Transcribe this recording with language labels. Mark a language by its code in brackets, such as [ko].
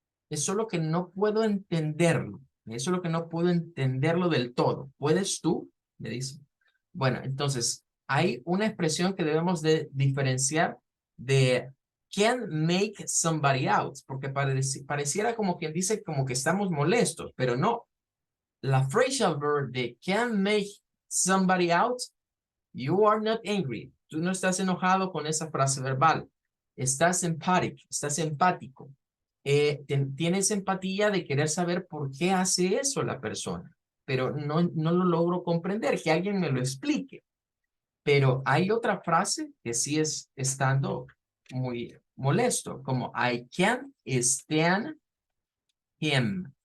[es] Es solo que no puedo entenderlo. Eso es lo que no puedo entenderlo del todo. ¿Puedes tú? Le dice. Bueno, entonces, hay una expresión que debemos de diferenciar de [en] can make somebody out, [es] porque pareciera como quien dice como que estamos molestos, pero no. La phrasal verb de [en] can make somebody out, you are not angry. [es] Tú no estás enojado con esa frase verbal. Estás empático. Tienes empatía de querer saber por qué hace eso la persona, pero no lo logro comprender, que alguien me lo explique. Pero hay otra frase que sí es estando muy molesto, como [en] I can't stand him.